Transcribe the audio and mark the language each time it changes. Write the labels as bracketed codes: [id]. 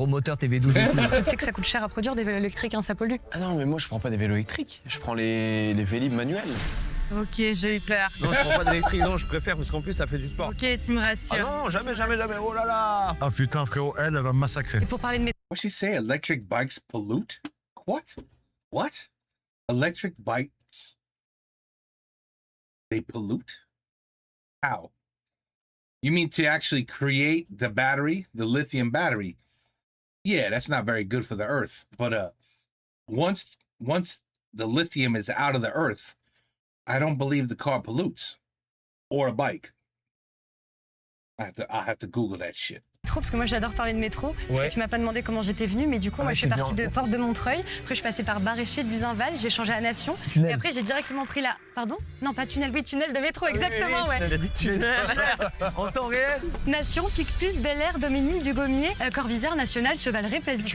[fr] gros moteurs, tes V12 et tout. Parce que tu sais que ça coûte cher à produire des vélos électriques, hein, ça pollue. Ah non, mais moi je prends pas des vélos électriques. Je prends les vélib manuels. Ok, j'ai eu peur. Non, je prends pas d'électrique. Non, je préfère parce qu'en plus ça fait du sport. Ok, tu me rassures. Ah non, jamais. Oh là là. Ah putain, frérot, elle va me massacrer. Et pour parler de métro, [en] What'd she say? Electric bikes pollute? What? What? Electric bikes? They pollute? How? You mean to actually create the battery, the lithium battery? Yeah, that's not very good for the earth. But once the lithium is out of the earth, I don't believe the car pollutes. Or a bike. I have to Google that shit. [fr] parce que moi j'adore parler de métro. Parce que tu m'as pas demandé comment j'étais venue, mais du coup, moi je suis partie de Porte de Montreuil. Après, je suis passée par Baréché, Buzinval, j'ai changé à Nation. Tunnel. Et après, j'ai directement pris la. Pardon? Non, pas tunnel, oui, tunnel de métro, exactement, ouais. Elle a dit tunnel. En temps réel. Nation, Picpus, Bel Air, Doménil, Dugommier, Corvisart, National, Chevaleret, Place du